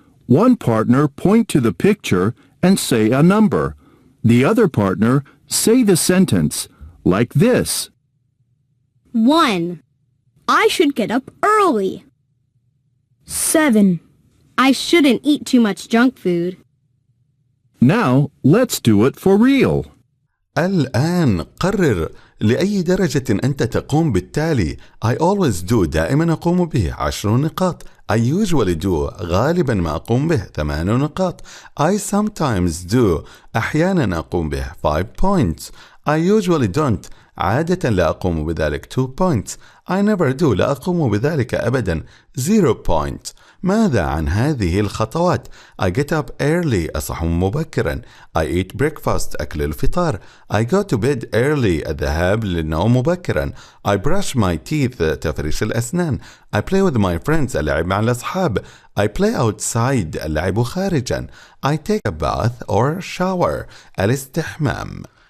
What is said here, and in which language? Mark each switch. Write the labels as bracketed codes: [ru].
[en] One partner point to the picture and say a number. The other partner say the sentence, like this. 1. I should get up early. 7. I shouldn't eat too much junk food. Now, let's do it for real. [ar] الآن قرر لأي درجة أنت تقوم بالتالي. [en] I always do [ar] دائما أقوم به 10 نقاط. [en] I usually do [ar] غالبا ما أقوم به 8 نقاط. [en] I sometimes do [ar] أحيانا أقوم به [en] 5 points. I usually don't [ar] عادة لا أقوم بذلك [en] 2 points. I never do [ar] لا أقوم بذلك أبدا [en] 0 point. [ar] ماذا عن هذه الخطوات؟ [en] I get up early [ar] أصحو مبكرا. [en] I eat breakfast [ar] أكل الفطار. [en] I go to bed early [ar] الذهاب للنوم مبكرا. [en] I brush my teeth [ar] تفرش الأسنان. [en] I play with my friends [ar] اللعب مع الأصحاب. [en] I play outside [ar] اللعب خارجا. [en] I take a bath or shower [ar] الاستحمام.